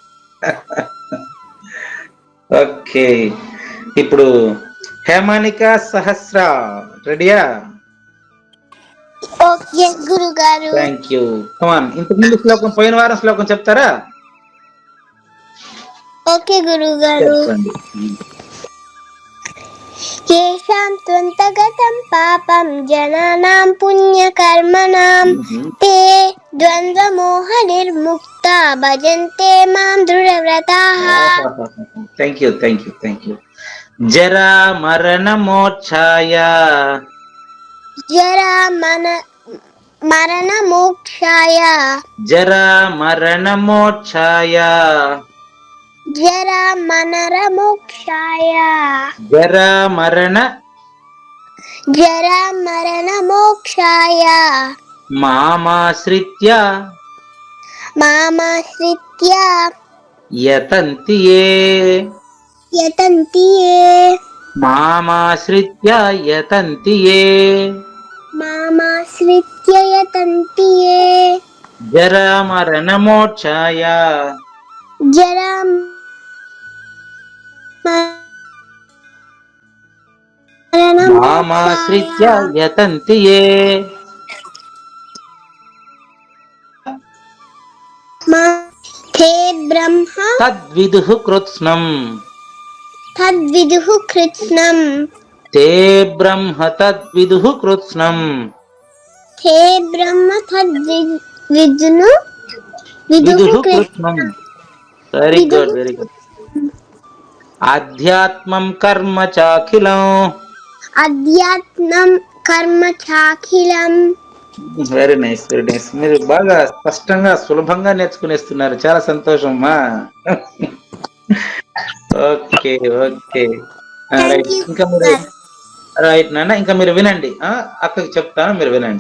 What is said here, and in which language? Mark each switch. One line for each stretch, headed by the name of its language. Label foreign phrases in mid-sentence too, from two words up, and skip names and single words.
Telugu: ఓకే, ఇప్పుడు హేమానిక సహస్ర రెడీయా? ఓకే గురుగారు.
English: Thank you.
Telugu: కమాన్, ఇంతకుముందు శ్లోకం, పోయిన వారం శ్లోకం చెప్తారా? ఓకే గురుగారు.
Sanskrit: येषां त्वन्तगतं पापं जनानां पुण्यकर्मणां ते द्वन्द्वमोहनिर्मुक्ता भजन्ते मां दृढव्रताः
English: Thank you
Sanskrit: జరా మరణ మోక్షాయ मरणमोक्षाय జరా మరణ మోక్షాయ जरामरणमोक्षाय जरामरणमोक्षाय మామాశ్రిత్య मामाश्रित्य యతంతి यतन्ति ये మామాశ్రిత్య యతంతి मामाश्रित्य यतन्ति ये జరా మరణ మోక్షాయ మామాశ్రిత్య యతంతి ते ब्रह्म తద్విదుః కృత్స్నం तद्विदुः कृत्स्नम् తే బ్రహ్మ తద్విదుః కృత్స్నం ते ब्रह्म तद्विदुः విదుః कृत्स्नम् కృత్స్నం
English: very good
Sanskrit: ఆధ్యాత్మం కర్మ చాఖిలం अध्यात्मं कर्म चाखिलम्
English: very nice
Telugu: మీరు బాగా స్పష్టంగా సులభంగా నేర్చుకునేస్తున్నారు, చాలా సంతోషం అమ్మా.
English: okay okay right,
Telugu: ఇంకా మీరు రైట్ నాన్న, ఇంకా మీరు వినండి, అక్కకి చెప్తాను, మీరు వినండి.